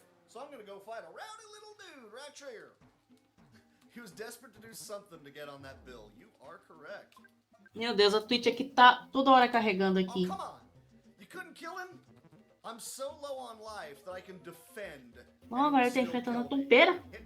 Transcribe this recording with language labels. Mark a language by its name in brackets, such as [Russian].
[English] So I'm gonna go fight a rowdy little dude right here. He was desperate to do something to get on that bill. You are correct. [Portuguese] Meu Deus, a Twitch aqui tá toda hora carregando aqui. [English] Oh, come on. You couldn't kill him? I'm so low on life that I can defend. [Portuguese] Bom, agora ele tá enfrentando a tumpeira.